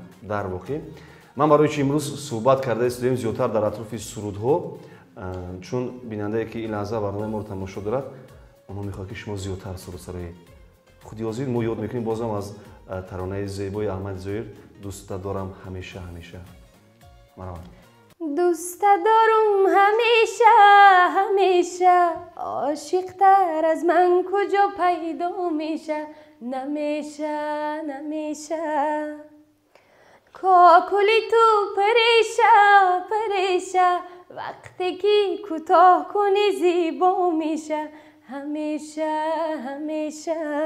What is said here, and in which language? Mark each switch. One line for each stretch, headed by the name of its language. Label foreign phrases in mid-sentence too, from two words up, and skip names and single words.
Tajik: Дар воқеъ ман барои чи имрӯз суҳбат карда истодаем зиёдтар дар атрофи сурудҳо, чун бинандае ки ин лаҳза барномаи моро тамошо дорад, онҳо мехоҳад ки шумо зиёдтар суруд сароед. Худи ҳозир мо ёд мекунем бозам аз таронаи зебои Аҳмад Зоир дуста дорам ҳамеша ҳамеша. Марҳамат.
Persian: دوست دارم همیشه همیشه عاشق‌تر از من کجا پیدا میشه نمیشه نمیشه کاکلی تو پریشه پریشه وقتی که کوتاه کنی زیبا میشه همیشه همیشه